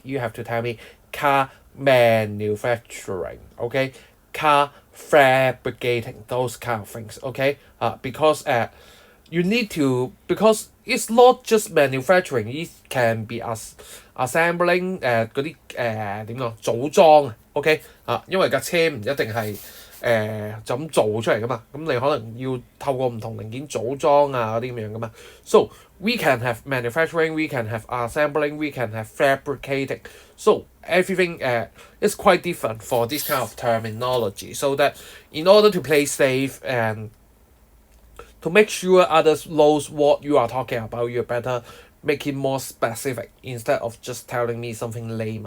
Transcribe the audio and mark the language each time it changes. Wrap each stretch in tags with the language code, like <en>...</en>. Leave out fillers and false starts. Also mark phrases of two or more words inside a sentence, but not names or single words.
<en>You have to tell me car manufacturing. Okay, car fabricating, those kind of things. Okay, because you need to, because it's not just manufacturing, it can be as assembling</en> <yue>嗰啲點講組裝啊，OK 因為架車唔一定係就咁做出嚟噶嘛，咁你可能要透過唔同零件組裝啊嗰啲咁樣噶嘛。</yue> <en>So we can have manufacturing, we can have assembling, we can have fabricating. So everything is quite different for this kind of terminology. So that in order to play safe and to make sure others knows what you are talking about, you better make it more specific instead of just telling me something layman.</en>